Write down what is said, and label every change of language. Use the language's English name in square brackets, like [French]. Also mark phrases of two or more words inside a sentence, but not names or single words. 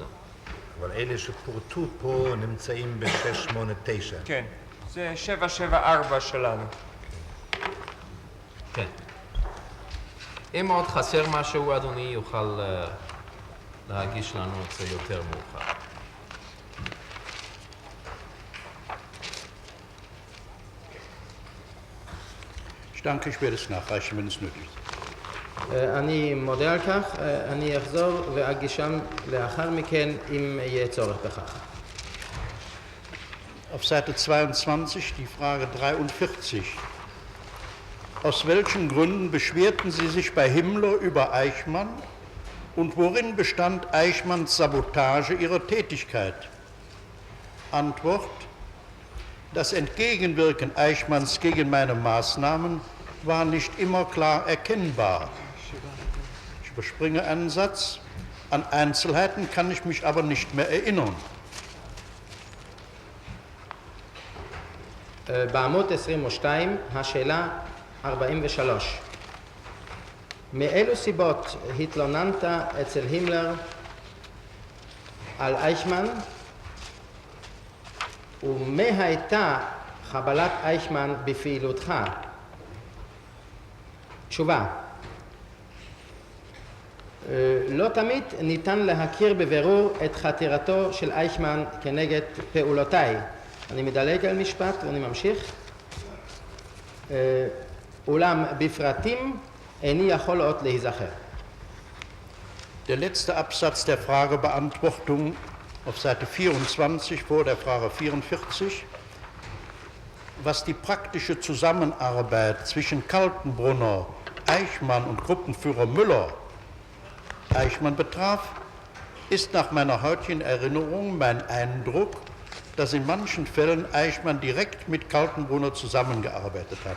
[Hebrew] אבל אלה שפורטו פה נמצאים ב-689. כן, זה 774 שלנו. כן. אם עוד חסר משהו, אדוני יוכל להגיש לנו את זה יותר מאוחר. [German] Ich danke, ich werde es nachreichen, wenn es nötig ist. [Hebrew] אני מודה על כך, אני אחזור ואגישם לאחר מכן אם יהיה צורך בכך. [German] Auf Seite 22 die Frage 43. Aus welchen Gründen beschwerten Sie sich bei Himmler über Eichmann und worin bestand Eichmanns Sabotage Ihrer Tätigkeit? Antwort: Das Entgegenwirken Eichmanns gegen meine Maßnahmen war nicht immer klar erkennbar. Ich überspringe einen Satz. An Einzelheiten kann ich mich aber nicht mehr erinnern. [Hebrew] בעמוד 22, השאלה 43. מאילו סיבות התלוננת אצל הימלר על אייכמן, ומה הייתה חבלת אייכמן בפעילותך? תשובה: לא תמיד ניתן להכיר בבירור את חתירתו של אייכמן כנגד פעולותיי. אני מדלג על משפט ואני ממשיך. אולם בפרטים איני יכול עוד להיזכר. [German] Der letzte Absatz der Fragebeantwortung auf Seite 24 vor der Frage 44. Was die praktische Zusammenarbeit zwischen Kaltenbrunner, Eichmann und Gruppenführer Müller Eichmann betraf, ist nach meiner heutigen Erinnerung mein Eindruck, dass in manchen Fällen Eichmann direkt mit Kaltenbrunner zusammengearbeitet hat.